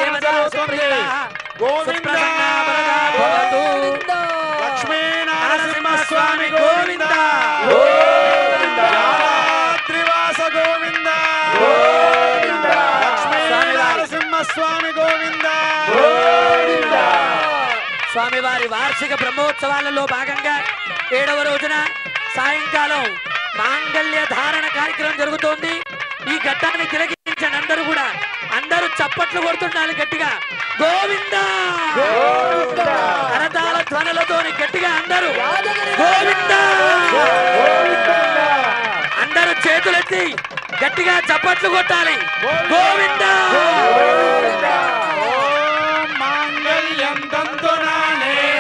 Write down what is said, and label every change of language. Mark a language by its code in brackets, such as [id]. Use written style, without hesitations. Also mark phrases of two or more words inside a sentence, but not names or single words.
[te] गोविंद लक्ष्मी नरसिंहस्वामी गोविंद त्रिवास गोविंद लक्ष्मी नरसिंहस्वामी गोविंद స్వామివారి వార్షిక బ్రహ్మోత్సవాలలో భాగంగా 7వ రోజున సాయంకాలం మాంగళ్య ధారణ కార్యక్రమం జరుగుతోంది. ఈ ఘట్టాన్ని తిలకించండి అందరూ కూడా. అందరూ చప్పట్లు కొడుతుండాలి గట్టిగా. గోవింద కరతాళ ధ్వనులతోని గట్టిగా అందరూ గోవింద అందరూ చేతులెత్తి గట్టిగా చప్పట్లు కొట్టాలి. గోవింద [sa] मांगल्यं तन्तुनानेन